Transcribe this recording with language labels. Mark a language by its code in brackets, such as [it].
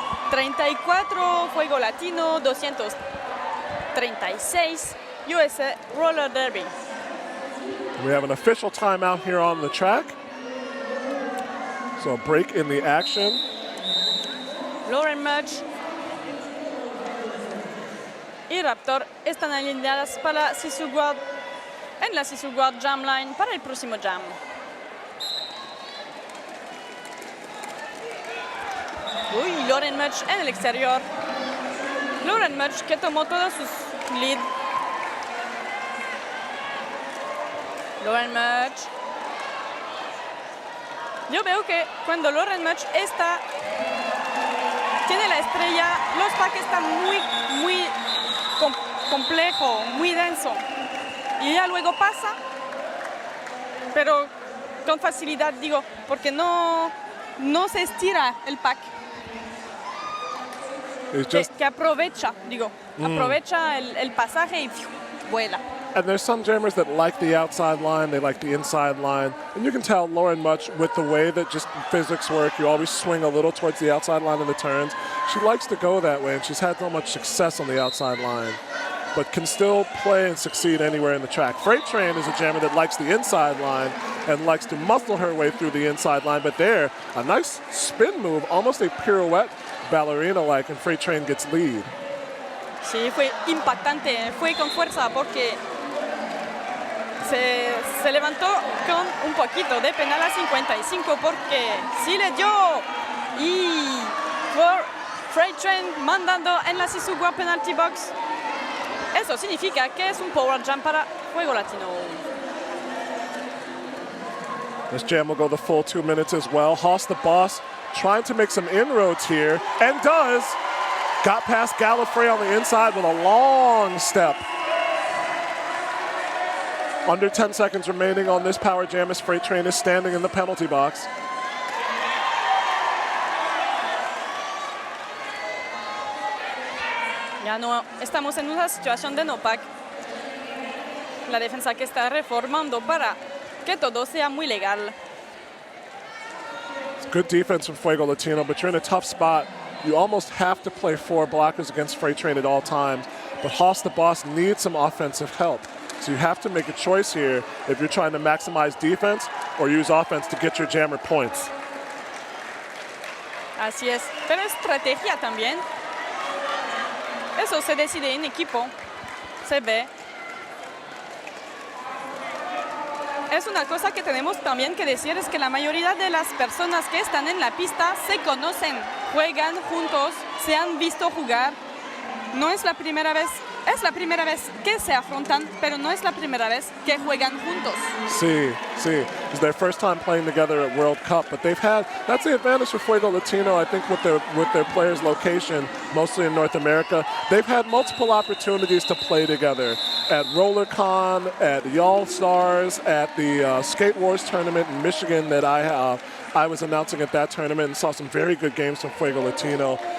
[en] 34 Fuego Latino, 236 USA Roller Derby. We have an official timeout here on the track. So a break in the action. [es] Lauren Mudge y Raptor están alineadas para Sisu Guard en la Sisu Guard Jam Line para el próximo jam. Uy, Lauren Mudge en el exterior. Lauren Mudge que tomó todos sus lead. Lauren Mudge. Yo veo que cuando Lauren Mudge tiene la estrella, los packs están muy complejo, muy denso. Y ya luego pasa, pero con facilidad, digo, porque no se estira el pack. Que aprovecha el pasaje y vuela. [en] And there's some jammers that like the outside line, they like the inside line. And you can tell Lauren Mudge, with the way that just physics work, you always swing a little towards the outside line in the turns. She likes to go that way, and she's had so much success on the outside line, but can still play and succeed anywhere in the track. Freight Train is a jammer that likes the inside line and likes to muscle her way through the inside line, but there, a nice spin move, almost a pirouette ballerina-like, and Freight Train gets lead. [es] Sí, fue impactante, fue con fuerza porque se levantó con un poquito de penal a 55 porque sí le dio y por Freight Train mandando en la Sisugua penalty box. Eso significa que es un power jam para Fuego Latino. [en] This jam will go the full 2 minutes as well. Haas the Boss trying to make some inroads here, and does. Got past Gallifrey on the inside with a long step. Under 10 seconds remaining on this power jam as Freight Train is standing in the penalty box. [es] Ya no estamos en una situación de no pack. La defensa que está reformando para que todo sea muy legal. [en] It's good defense from Fuego Latino, but you're in a tough spot. You almost have to play 4 blockers against Freight Train at all times, but Haas the Boss needs some offensive help. So you have to make a choice here if you're trying to maximize defense or use offense to get your jammer points. [es] Así es, pero estrategia también. Eso se decide en equipo, se ve. Es una cosa que tenemos también que decir, es que la mayoría de las personas que están en la pista se conocen, juegan juntos, se han visto jugar. No es la primera vez es la primera vez que se afrontan, pero no es la primera vez que juegan juntos. Sí. [en] It's their first time playing together at World Cup, but that's the advantage for Fuego Latino, I think, with their players' location, mostly in North America. They've had multiple opportunities to play together at RollerCon, at the All-Stars, at the Skate Wars tournament in Michigan that I was announcing at that tournament, and saw some very good games from Fuego Latino.